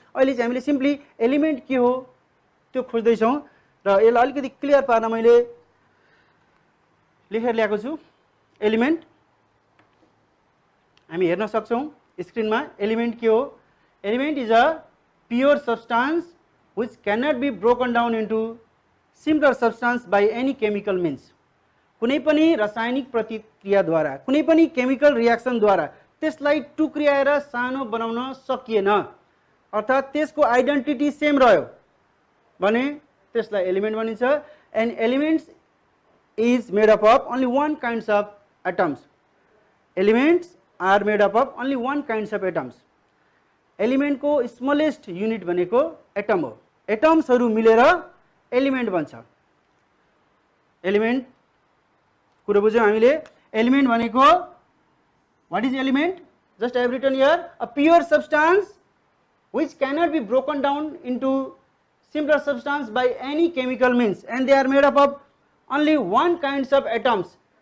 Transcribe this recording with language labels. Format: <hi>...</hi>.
<ne>अहिले चाहिँ हामीले सिम्पली एलिमेन्ट के हो त्यो खोज्दैछौँ र यसलाई अलिकति क्लियर पार्न मैले लेखेर ल्याएको छु। एलिमेन्ट हामी हेर्न सक्छौँ स्क्रिनमा। एलिमेन्ट के हो?</ne> <en>Element is a pure substance which cannot be broken down into simpler substance by any chemical means.</en> <ne>कुनै पनि रासायनिक प्रतिक्रियाद्वारा, कुनै पनि केमिकल रियाक्सनद्वारा त्यसलाई टुक्र्याएर सानो बनाउन सकिएन, अर्थात् त्यसको आइडेन्टिटी सेम रह्यो भने त्यसलाई एलिमेन्ट भनिन्छ।</ne> <en>And elements is made up of only one kinds of atoms. Elements are made up of only one kinds of atoms.</en> <ne>एलिमेन्टको smallest unit भनेको एटम हो। एटम्सहरू मिलेर एलिमेन्ट बन्छ। एलिमेन्ट कुरो बुझ्यौँ हामीले। एलिमेन्ट भनेको</ne> <en>what is element? Just I have written here a pure substance which cannot be broken down into simpler substance by any chemical means, and they are made up of only one kinds of atoms.</en>